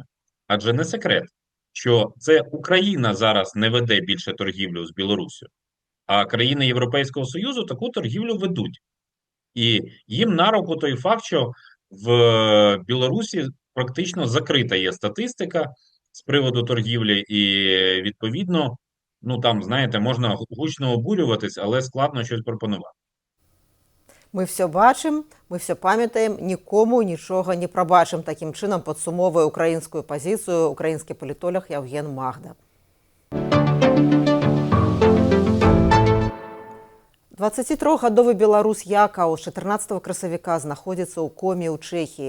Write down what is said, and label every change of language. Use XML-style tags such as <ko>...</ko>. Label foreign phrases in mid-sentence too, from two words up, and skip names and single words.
<uk>Адже не секрет, що це Україна зараз не веде більше торгівлю з Білоруссю, а країни Європейського Союзу таку торгівлю ведуть. І їм на руку той факт, що в Білорусі практично закрита є статистика з приводу торгівлі, і відповідно, ну там, знаєте, можна гучно обурюватись, але складно щось пропонувати.</uk> <be>Мы все бачым, мы все памятаем, нікому нічога не прабачым. Такім чынам падсумоўвае украінскую пазіцыю украінскі палітолог Яўген Магда. 23гадовы беларус Якаў з 14 красавіка знаходзіцца ў коме ў Чэхіі.</be>